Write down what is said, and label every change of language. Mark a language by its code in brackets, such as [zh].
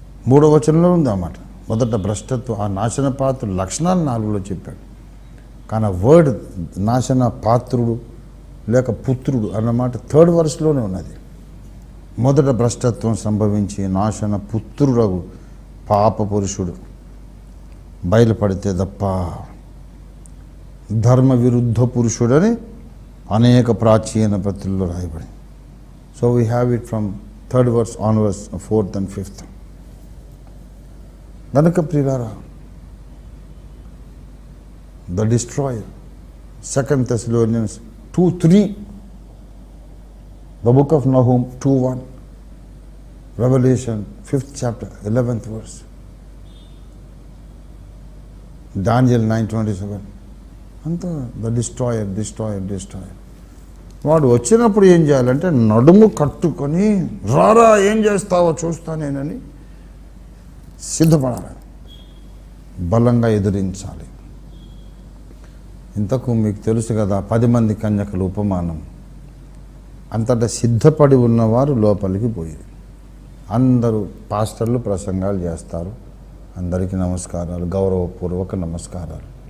[te] 3వ వచనంలో ఉంది అన్నమాట. మొదట భ్రష్టత్వం, ఆ నాశన పాత్రుడు లక్షణాలు 4లో చెప్పాడు, కానీ ఆ వర్డ్ నాశన పాత్రుడు లేక పుత్రుడు అన్నమాట 3rd verseలోనే ఉన్నది. మొదట భ్రష్టత్వం సంభవించి నాశన పుత్రుడగు పాప పురుషుడు బయలుపడితే తప్ప ధర్మ విరుద్ధ పురుషుడని అనేక ప్రాచీన పత్రుల్లో రాయబడి. [en] So we have it from 3rd verse onwards, 4th and 5th. [te] కనుక ప్రియులారా, [en] The destroyer, 2 Thessalonians 2:3, the book of Nahum 2:1, Revelation 5th chapter 11th verse, Daniel 9:27. [te] అంతా ద డిస్ట్రాయర్. వాడు వచ్చినప్పుడు ఏం చేయాలంటే నడుము కట్టుకొని రారా ఏం చేస్తావో చూస్తానేనని సిద్ధపడాలి, బలంగా ఎదిరించాలి. ఇంతకు మీకు తెలుసు కదా 10 మంది కన్యకల ఉపమానం. అంతటా సిద్ధపడి ఉన్నవారు లోపలికి పోయి, అందరూ పాస్టర్లు ప్రసంగాలు చేస్తారు, అందరికీ నమస్కారాలు, గౌరవపూర్వక నమస్కారాలు.